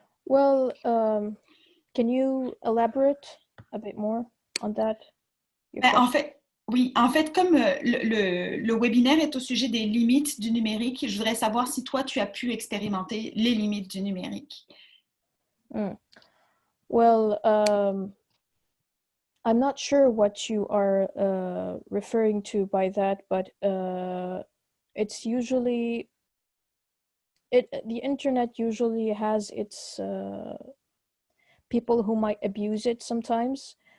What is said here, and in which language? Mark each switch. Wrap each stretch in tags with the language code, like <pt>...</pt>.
<en>Well, can you elaborate a bit more on that?</en> <fr>En fait, oui, en fait, comme le webinaire est au sujet des limites du numérique, je voudrais savoir si toi, tu as pu expérimenter les limites du numérique.</fr> <en>Well, I'm not sure what you are referring to by that, but it's usually, the internet usually has its people who might abuse it sometimes.</en>